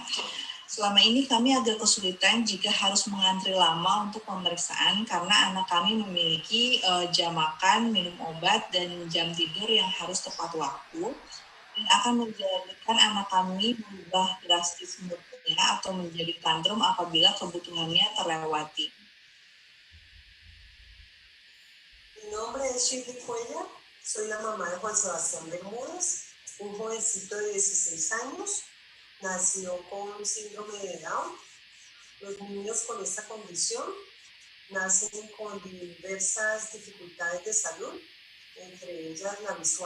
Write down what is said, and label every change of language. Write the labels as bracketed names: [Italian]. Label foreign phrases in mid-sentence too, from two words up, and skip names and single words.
[Indonesian] Selama ini kami agak kesulitan jika harus mengantri lama untuk pemeriksaan karena anak kami memiliki jam makan, minum obat, dan jam tidur yang harus tepat waktu, dan akan menjadikan anak kami berubah drastis moodnya atau menjadi tantrum apabila kebutuhannya terlewati. [Spanish] Mi nombre es Shirley Cuella, soy la mamá de Juan Sebastián Bermúdez, un jovencito de 16 años. Nació con síndrome de Down. Los niños con esta condición nacen con diversas dificultades de salud, entre ellas la visual.